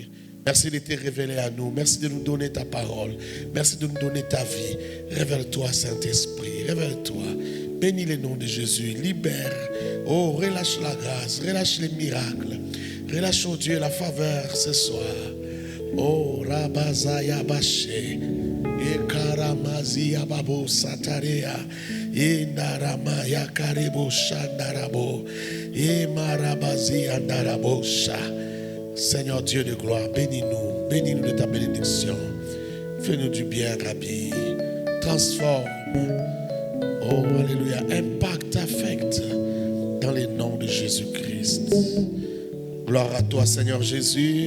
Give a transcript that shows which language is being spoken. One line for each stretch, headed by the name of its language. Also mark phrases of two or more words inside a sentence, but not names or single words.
French: Merci de te révéler à nous. Merci de nous donner ta parole. Merci de nous donner ta vie. Révèle-toi, Saint-Esprit. Révèle-toi. Bénis le nom de Jésus. Libère. Oh, relâche la grâce. Relâche les miracles. Relâche, oh Dieu, la faveur ce soir. Oh, Rabazaya Baché. Ekaramazi Ababo Satarea. Indaramaya Karebo Shandarabo. Emarabazi Andarabosha. Seigneur Dieu de gloire, bénis-nous de ta bénédiction. Fais-nous du bien, Rabbi. Transforme. Oh, alléluia. Impact, affecte dans les noms de Jésus-Christ. Gloire à toi, Seigneur Jésus.